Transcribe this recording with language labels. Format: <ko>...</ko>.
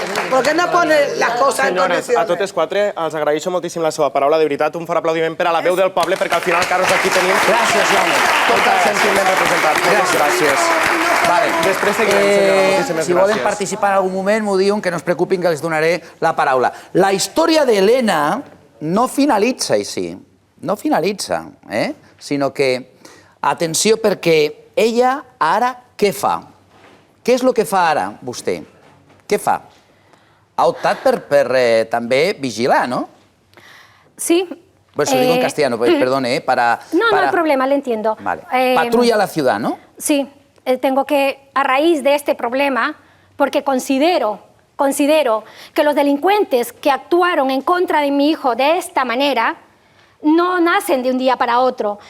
<es>¿Por qué no pone las</es> <ca>coses en condicions? Senyores, a totes 4 els agraeixo moltíssim la seva paraula, de veritat, un fort aplaudiment per a la veu del poble, perquè al final, Carlos, aquí tenim... Gràcies, Jaume. Tot el sentiment representat. Moltes gràcies. Vale. Després seguirem, senyora. Moltíssimes gràcies. Si volen participar en algun moment, m'ho diuen, que no es preocupin, que les donaré la paraula. La història d'Helena no finalitza així, no finalitza, sinó que, atenció, perquè ella ara què fa? Què és el que fa ara, vostè? Què fa? Ha optat per també vigilar, ¿no? Sí.</ca> <es>Pues lo digo en castellano, perdone, para... No hay problema, le entiendo. Vale. Patrulla la ciudad, ¿no? Sí, tengo que, a raíz de este problema, porque considero que los delincuentes que actuaron en contra de mi hijo de esta manera no nacen de un día para otro.</es>